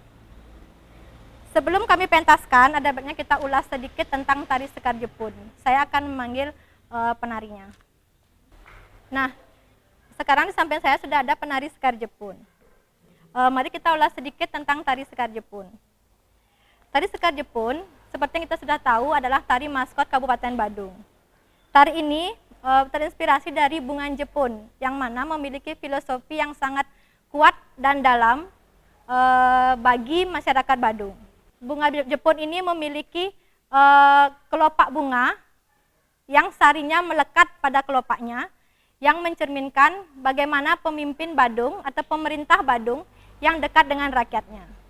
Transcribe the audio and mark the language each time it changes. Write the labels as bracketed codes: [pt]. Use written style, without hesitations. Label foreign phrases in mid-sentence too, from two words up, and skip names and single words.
[id] Sebelum kami pentaskan, ada baiknya kita ulas sedikit tentang tari Sekar Jepun. Saya akan memanggil penarinya. Nah, sekarang di samping saya sudah ada penari Sekar Jepun. Mari kita ulas sedikit tentang tari Sekar Jepun. Tari Sekar Jepun, seperti yang kita sudah tahu, adalah tari maskot Kabupaten Badung. Tari ini terinspirasi dari bunga Jepun, yang mana memiliki filosofi yang sangat kuat dan dalam bagi masyarakat Badung. Bunga Jepun ini memiliki kelopak bunga yang sarinya melekat pada kelopaknya, yang mencerminkan bagaimana pemimpin Badung atau pemerintah Badung yang dekat dengan rakyatnya.